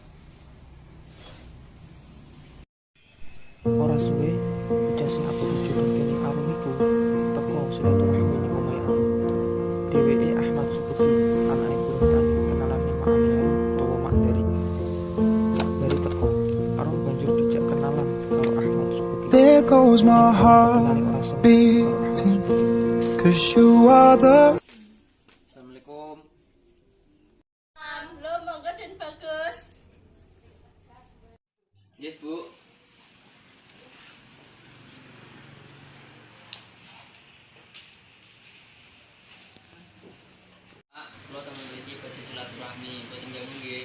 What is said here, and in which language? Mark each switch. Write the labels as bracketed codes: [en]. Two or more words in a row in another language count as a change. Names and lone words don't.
[jv] Ora suwe bocah sing aku jodoh kene Arum iku teko silaturahmi ning omahe Arum. Dheweke Ahmad Subeki, anake Buntan, kenalan ning makane Arum utawa Mak Dari. Sakbari teko, Arum banjur dijak kenalan karo Ahmad Subeki. [en] There goes my heart beating, 'cause you are the [ar] Assalamualaikum. [jv] Lho monggo Den Bagus. Nggih, Bu. Kula temen mriki badhe silaturahmi, mboten ganggu nggih.